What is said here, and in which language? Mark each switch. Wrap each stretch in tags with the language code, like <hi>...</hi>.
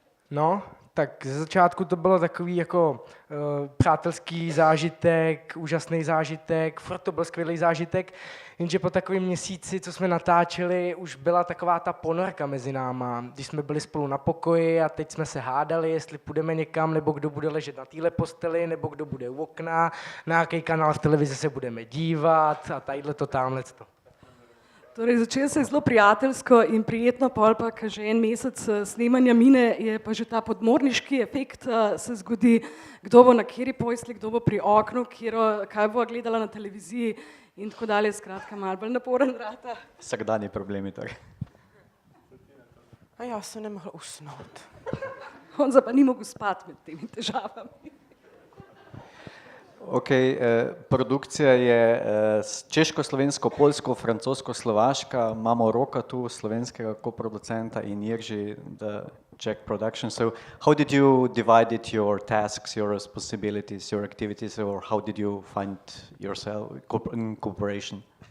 <cs>No, tak ze začátku to bylo takový jako přátelský zážitek, úžasný zážitek, furt to byl skvělý zážitek, jenže po takovém měsíci, co jsme natáčeli, už byla taková ta ponorka mezi náma, když jsme byli spolu na pokoji a teď jsme se hádali, jestli půjdeme někam, nebo kdo bude ležet na téhle posteli, nebo kdo bude u okna, na jaký kanál v televizi se budeme dívat a tadyhle to, tamhleto.</cs> <sl>Torej, začelo se je zelo prijateljsko in prijetno, pol pa, ko že en mesec snemanja mine, je pa že ta podmorniški efekt se zgodi, kdo bo na kateri posli, kdo bo pri oknu, kaj bo gledala na televiziji in tako dalje, skratka malo bolj naporen vrata. Vsakdanji problemi torej.</sl> <cs>A já se nemohl usnout.</cs> <sl>Honza pa ni mogel spati med temi težavami. Ok, produkcija je češko-slovensko, polsko, francosko-slovaška. Imamo Roka tu, slovenskega koproducenta in Jirži,</sl> <en>the Czech production. So how did you divide your tasks, your responsibilities, your activities, or how did you find yourself in cooperation?</en>